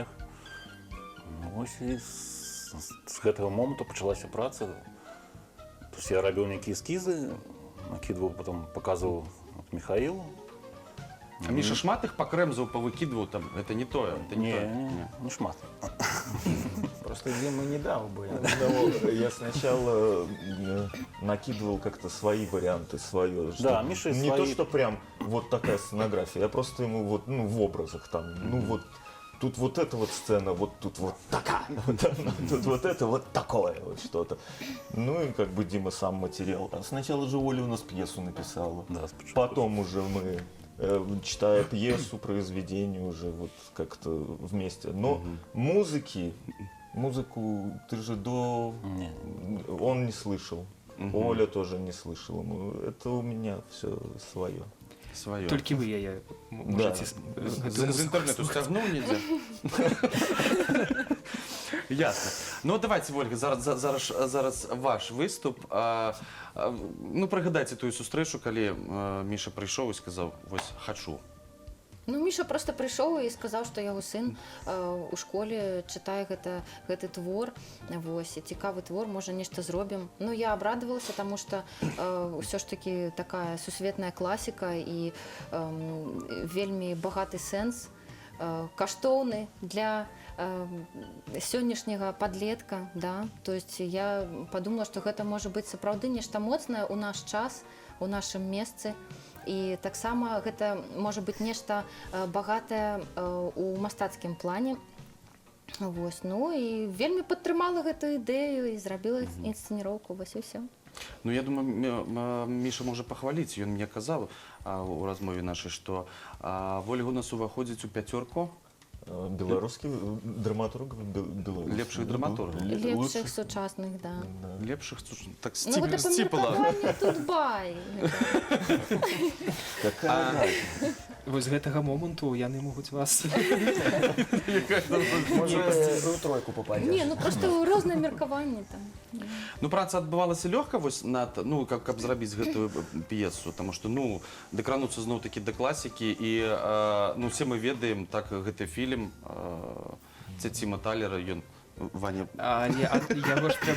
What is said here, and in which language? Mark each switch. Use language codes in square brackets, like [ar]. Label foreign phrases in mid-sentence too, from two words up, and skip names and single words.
[be] Ну, вось і з гэтага моманту пачалася праца. [ru] То есть [be] я рабіў нейкія эскізы, накідваў, потом паказваў Михаілу. А Міша шмат іх пакрэмзаў, павыкідваў там, гэта не тое, это не тое. Не шмат. [ru] Просто Дима не дал бы. Я сначала накидывал как-то свои варианты, свое. Да, Миша не свои. то, что прям вот такая сценография, я просто ему вот, ну, в образах там, ну вот, тут вот эта вот сцена, вот тут вот такая, тут вот это вот такое вот что-то. Ну и как бы Дима сам материал. А сначала же Оля у нас пьесу написала. [be] Да, спочатку. [ru] Потом уже мы, читая пьесу, произведение уже вот как-то вместе. Но музыку ты же Не. он не слышал. Оля тоже не слышала. Это у меня все свое. [be] Сваё. Толькі вы яе можаце З інтэрнету сцягнуў недзе. Ясно. Ну давайте, Ольга, зараз ваш выступ. Ну прыгадайце тую сустрэчу, калі Міша прыйшоў і сказаў: "Вось хачу". Ну, Міша просто прыйшоў і сказаў, што яго сын у школе чытае гэты твор. Вось, цікавы твор, можа, нешта зробім. Ну, я абрадавалася, таму што ўсё ж такі такая сусветная класіка і вельмі багаты сэнс, каштоўны для сённяшняга падлетка, да? [ru] То есть я подумала, [be] што гэта можа быць сапраўды нешта моцнае ў наш час, у нашым месцы. І таксама гэта можа быць нешта багатае у мастацкім плане. Вось, ну і вельмі падтрымала гэту ідэю і зрабіла інсцэніроўку, вось і ўсё. Ну, я думаю, Міша можа пахваліць. Ён мне казаў у размове нашай, што Вольга у нас уваходзіць у 5 [ru] Белорусский драматург. [be] лепшых драматургаў. Лепшых сучасных, да. Лепшых, так Ну, гэта памеркаванне тут бай. [ru] Какая разница? [be] Вось з гэтага моманту яны могуць вас [ru] Может, в тройку попадешь. [be] Не, ну просто рознае меркаванне там. Ну, праца адбывалася лёгка вось над, ну, каб зрабіць гэтую п'есу, таму што, ну, дакрануцца зноў-такі да класікі і, ну, все мы ведаем, так, гэты фільм Ціма Талера, ён, Ваня... Але яго ж трэба...